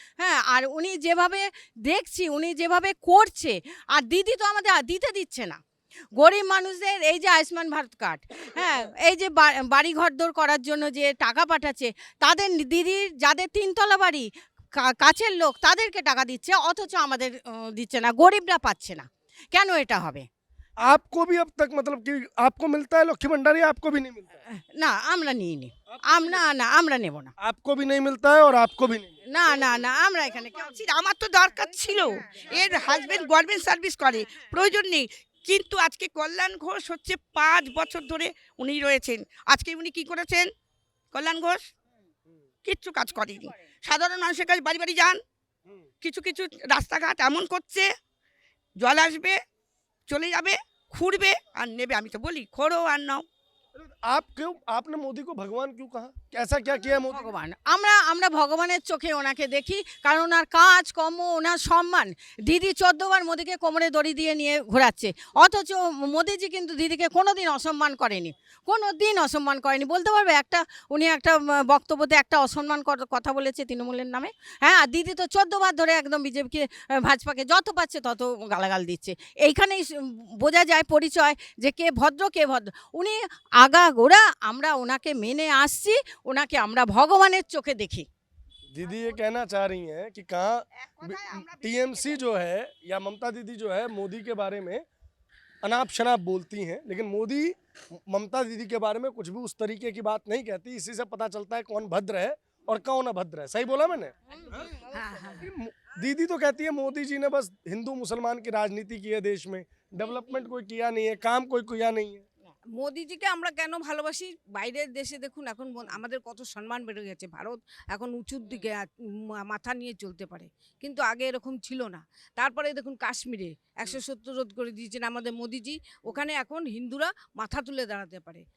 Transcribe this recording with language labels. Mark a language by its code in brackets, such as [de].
[bn] হ্যাঁ আর উনি যেভাবে দেখছি, উনি যেভাবে করছে, আর দিদি তো আমাদের দিতে দিচ্ছে না। গরিব মানুষদের এই যে আয়ুষ্মান ভারত কার্ড, হ্যাঁ এই যে বাড়ি ঘরদোর করার জন্য যে টাকা পাঠাচ্ছে, তাদের দিদির যাদের 3 তলা বাড়ি, কাছের লোক, তাদেরকে টাকা দিচ্ছে, অথচ আমাদের দিচ্ছে না, গরিবরা পাচ্ছে না। কেন এটা হবে? [hi] आपको भी अब तक मतलब कि आपको मिलता है लक्ष्मी भंडारी, आपको भी नहीं मिलता है? [bn] না আমরা নিইনি, আমরা নেব না, [hi] आपको भी नहीं मिलता है और आपको भी नहीं मिलता [bn] না না না আমরা এখানে আমার তো দরকার ছিল, এর হাজবেন্ড গভর্নমেন্ট সার্ভিস করে, প্রয়োজন নেই, কিন্তু আজকে কল্যাণ ঘোষ হচ্ছে 5 বছর ধরে উনি রয়েছেন, আজকে উনি কি করেছেন? কল্যাণ ঘোষ কিচ্ছু কাজ করেনি। সাধারণ মানুষের কাছে বাড়ি বাড়ি যান, কিছু কিছু রাস্তাঘাট এমন করছে, জল আসবে চলে যাবে, খুঁড়বে আর নেবে। আমি তো বলি খোঁড়ো আর নাও। [hi] आप क्यों, आपने मोदी को भगवान क्यों कहा? ऐसा क्या किया मोदी? [bn] ভগবান, আমরা ভগবানের চোখে ওনাকে দেখি, কারণ ওনার কাজ কর্ম, ওনার সম্মান। দিদি 14 বার মোদিকে কোমরে দড়ি দিয়ে নিয়ে ঘোরাচ্ছে, অথচ মোদিজি কিন্তু দিদিকে কোনোদিন অসম্মান করেনি, কোনোদিন অসম্মান করেনি। বলতে পারবে উনি একটা বক্তব্যতে একটা অসম্মান কথা বলেছে তৃণমূলের নামে? হ্যাঁ আর দিদি তো 14 বার ধরে একদম বিজেপিকে, ভাজপাকে যত পাচ্ছে তত গালাগাল দিচ্ছে। এইখানেই বোঝা যায় পরিচয় যে কে ভদ্র কে ভদ্র। উনি গোড়া আমরা ওনাকে মেনে আসছি, ওনাকে আমরা ভগবানের চোখে দেখি। [hi] दीदी ये कहना चाह रही हैं कि कहाँ टीएमसी जो है या ममता दीदी जो है मोदी के बारे में अनाप शनाप बोलती हैं, लेकिन मोदी ममता दीदी के बारे में कुछ भी उस तरीके की बात नहीं कहती। इसी से पता चलता है कौन भद्र है और कौन अभद्र है। सही बोला मैंने? दीदी तो कहती है मोदी जी ने बस हिंदू मुसलमान की राजनीति की है, देश में डेवलपमेंट कोई किया नहीं है, काम कोई किया नहीं है। [bn] মোদিজিকে আমরা কেন ভালোবাসি? বাইরের দেশে দেখুন এখন আমাদের কত সম্মান বেড়ে গেছে, ভারত এখন উঁচুর দিকে মাথা নিয়ে চলতে পারে, কিন্তু আগে এরকম ছিল না। তারপরে দেখুন কাশ্মীরে 170 রোধ করে দিয়েছেন আমাদের মোদিজি, ওখানে এখন হিন্দুরা মাথা তুলে দাঁড়াতে পারে।